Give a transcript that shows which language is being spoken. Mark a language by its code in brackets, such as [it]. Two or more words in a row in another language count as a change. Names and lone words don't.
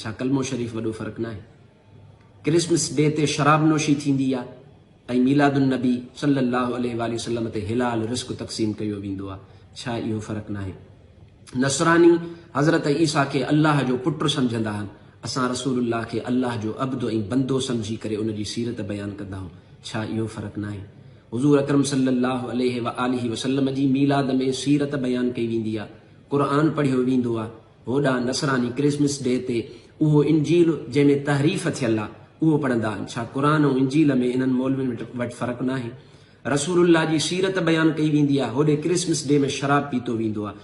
[sd] छा कलमो शरीफ़ वॾो फ़र्क़ु न आहे? [en] Christmas Day [sd] ते शराब नोशी थींदी आहे ऐं मीलादुन्नबी [ar] صلى الله عليه وسلم [sd] ते हिलाल रिस्क तक़सीम कयो वेंदो आहे, छा इहो फ़र्क़ु न आहे? नसरानी हज़रत ईसा खे अल्लाह जो पुटु सम्झंदा आहिनि, असां रसूलुल्लाह खे अल्लाह जो अब्दु ऐं बंदो सम्झी करे उनजी सीरत बयानु कंदा आहियूं। छा इहो फ़र्क़ु न आहे? हुज़ूर अकरम [ar] صلى الله عليه وآله وسلم [sd] जी मीलाद में सीरत बयानु कई वेंदी आहे, क़ुर पढ़ियो वेंदो आहे। होॾां नसरानी [en] Christmas Day [sd] ते उहो इंजील जंहिंमें तहरीफ़ थियल आहे उहो पढ़ंदा आहिनि। छा क़ुर ऐं इंजील में इन्हनि मौलवियुनि वटि फ़र्क़ु न आहे? रसूलुल्लाह जी सीरत बयानु कई वेंदी आहे, होॾे [en] Christmas Day [sd] में शराब पीतो वेंदो आहे।